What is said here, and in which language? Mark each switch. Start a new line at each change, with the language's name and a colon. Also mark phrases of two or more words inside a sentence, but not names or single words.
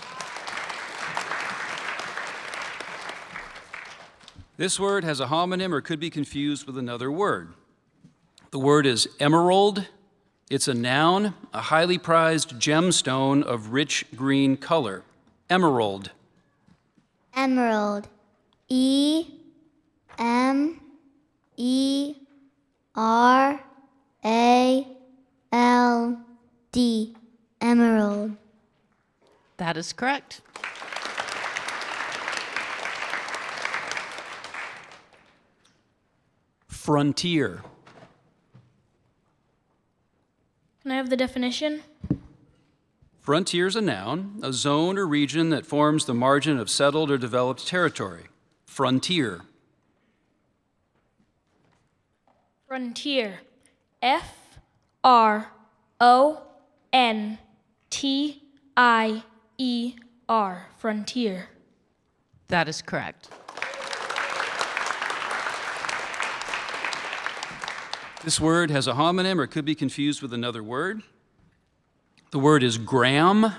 English: This word has a homonym or could be confused with another word. The word is emerald. It's a noun, a highly prized gemstone of rich green color. Emerald. Emerald. E-M-E-R-A-L-D. Emerald. That is correct. Frontier. Can I have the definition? Frontier is a noun, a zone or region that forms the margin of settled or developed territory. Frontier. Frontier. F-R-O-N-T-I-E-R. Frontier. That is correct. This word has a homonym or could be confused with another word. The word is gram.